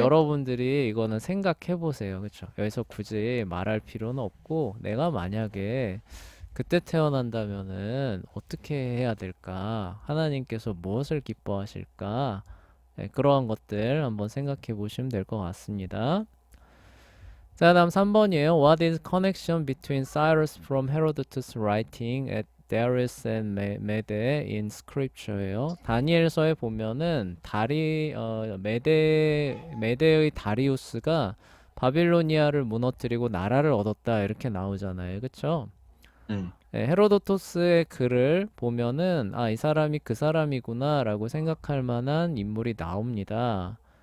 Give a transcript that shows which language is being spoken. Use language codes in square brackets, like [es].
[ko] 여러분들이 이거는 생각해 보세요. 그쵸? 여기서 굳이 말할 필요는 없고, 내가 만약에 그때 태어난다면은 어떻게 해야 될까? 하나님께서 무엇을 기뻐하실까? 네, 그러한 것들 한번 생각해 보시면 될 것 같습니다. 자, 다음 3번이에요. [en] What is connection between Cyrus from Herodotus writing at Darius and Mede in Scripture예요. [ko] 다니엘서에 보면은 메데의 다리우스가 바빌로니아를 무너뜨리고 나라를 얻었다 이렇게 나오잖아요. 그쵸? 네. 네, 헤로도토스의 글을 보면은 아, 이 사람이 그 사람이구나라고 생각할 만한 인물이 나옵니다.